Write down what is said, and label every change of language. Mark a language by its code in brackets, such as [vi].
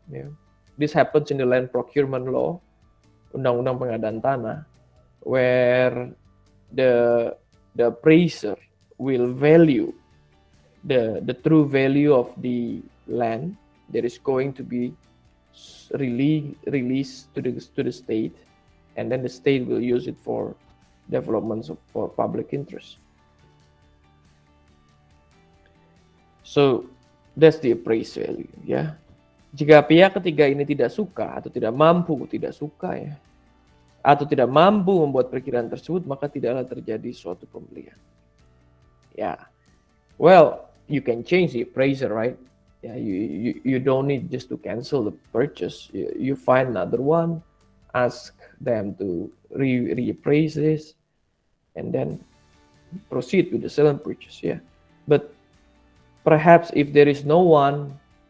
[en] Yeah, this happens in the land procurement law, [id] undang-undang pengadaan tanah, [en] where the appraiser will value the true value of the land that is going to be released to the state, and then the state will use it for developments for public interest. So that's the appraised value, ya. [id] Jika pihak ketiga ini tidak suka atau tidak mampu ya, atau tidak mampu membuat perkiraan tersebut, maka tidaklah terjadi suatu pembelian. [en] Ya, well, you can change the appraiser, right? Yeah, you don't need just to cancel the purchase. You find another one, ask them to reappraise this, and then proceed with the sale and purchase. Yeah, but perhaps if there is no one